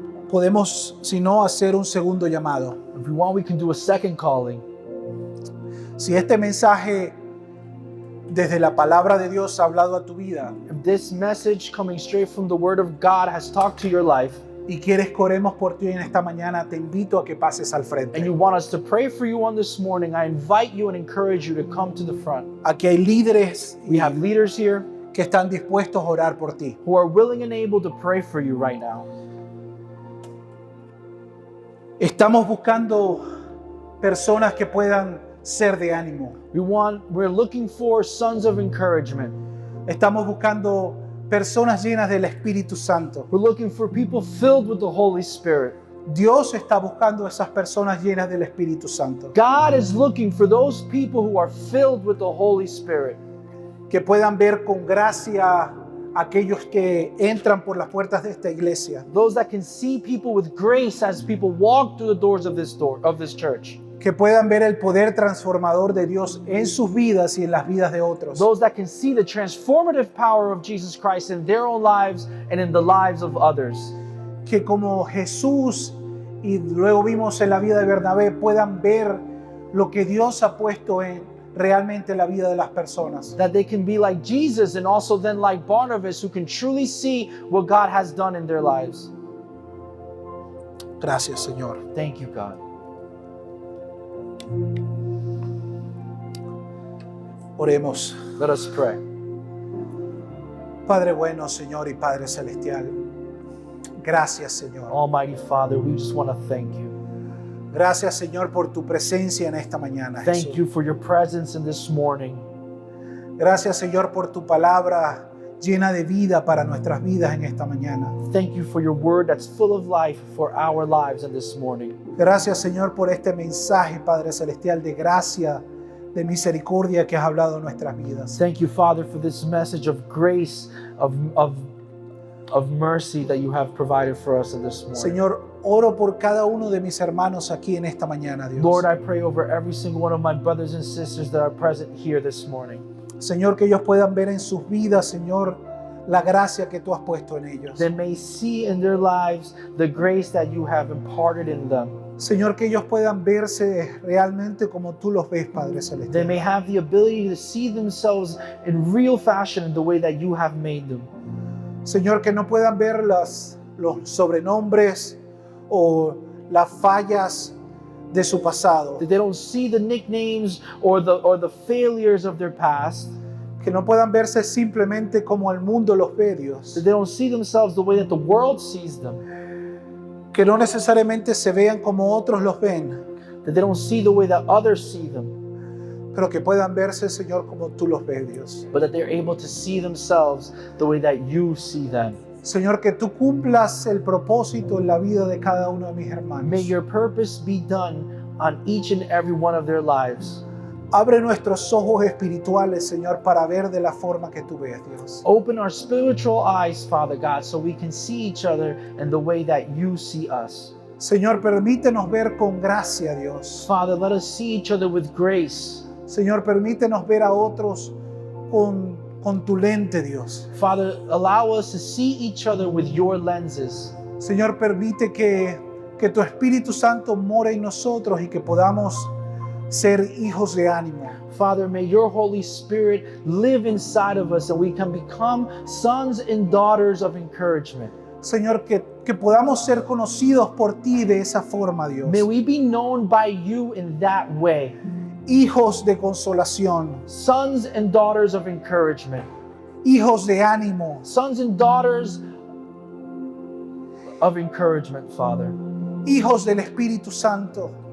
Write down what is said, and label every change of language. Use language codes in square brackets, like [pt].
[es] Podemos, si no, hacer un segundo llamado. [en] If you want, we can do a second calling. [es] Si este mensaje desde la palabra de Dios ha hablado a tu vida [en] If this message coming straight from the Word of God has talked to your life, [es] y quieres que oremos por ti en esta mañana, te invito a que pases al [en] and [es] frente. [en] you want us to pray for you on this morning, I invite you and encourage you to come to the front. [es] Aquí hay líderes [en] We have leaders here [es] que están dispuestos a orar por ti. [en] who are willing and able to pray for you right now. [es] Estamos buscando personas que puedan ser de ánimo. [en] We're looking for sons of encouragement. [es] Estamos buscando personas llenas del Espíritu Santo. [en] We're looking for people filled with the Holy Spirit. [es] Dios está buscando esas personas llenas del Espíritu Santo. [en] God is looking for those people who are filled with the Holy Spirit, [es] Que puedan ver con gracia a aquellos que entran por las puertas de esta iglesia. [en] those that can see people with grace as people walk through the doors of this church. [es] que puedan ver el poder transformador de Dios en sus vidas y en las vidas de otros. [en] Those that can see the transformative power of Jesus Christ in their own lives and in the lives of others. [es] Que como Jesús y luego vimos en la vida de Bernabé puedan ver lo que Dios ha puesto en realmente la vida de las personas. [en] That they can be like Jesus and also then like Barnabas, who can truly see what God has done in their lives. [es] Gracias, Señor. [en] Thank you, God. [es] Oremos. [en] Let us pray. [es] Padre bueno, Señor y Padre celestial. Gracias, Señor. [en] Almighty Father, we just want to thank you. [es] Gracias, Señor, por tu presencia en esta mañana, [en] Thank [es] Jesús. [en] you for your presence in this morning. [es] Gracias, Señor, por tu palabra llena de vida para nuestras vidas en esta mañana. [en] Thank you for your word that's full of life for our lives in this morning. [es] Gracias, Señor, por este mensaje, Padre celestial, de gracia, de misericordia que has hablado en nuestras vidas. [en] Thank you, Father, for this message of grace, of mercy that you have provided for us in this morning. [es] Señor, oro por cada uno de mis hermanos aquí en esta mañana, Dios. [en] Lord, I pray over every single one of my brothers and sisters that are present here this morning. [es] Señor, que ellos puedan ver en sus vidas, Señor, la gracia que tú has puesto en ellos. [en] They may see in their lives the grace that you have imparted in them. [es] Señor, que ellos puedan verse realmente como tú los ves, Padre [en] They [es] celestial. [en] may have the ability to see themselves in real fashion in the way that you have made them. [es] Señor, que no puedan ver los sobrenombres o las fallas de su pasado. [en] That they don't see the nicknames or the failures of their past. [es] Que no puedan verse simplemente como el mundo los ve, Dios. [en] That they don't see themselves the way that the world sees them. [es] Que no necesariamente se vean como otros los ven, [en] That they don't see the way that others see them. [es] pero que puedan verse, Señor, como tú los ves, Dios. [en] But that they're able to see themselves the way that you see them. [es] Señor, que tú cumplas el propósito en la vida de cada uno de mis [en] May [es] hermanos. [en] your purpose be done on each and every one of their lives. [es] Abre nuestros ojos espirituales, Señor, para ver de la forma que tú ves, Dios. [en] Open our spiritual eyes, Father God, so we can see each other in the way that you see us. [es] Señor, permítenos ver con gracia, Dios. [en] Father, let us see each other with grace. [es] Señor, permítenos ver a otros con tu lente, Dios. [en] Father, allow us to see each other with your lenses. [es] Señor, permite que tu Espíritu Santo more en nosotros y que podamos ser hijos de ánimo. [en] Father, may your Holy Spirit live inside of us and we can become sons and daughters of encouragement. [es] Señor, que podamos ser conocidos por ti de esa forma, Dios. [en] May we be known by you in that way. [es] Hijos de consolación, [en] Sons and daughters of encouragement. [es] hijos de ánimo, [en] Sons and daughters of encouragement, Father. [es] hijos del Espíritu Santo.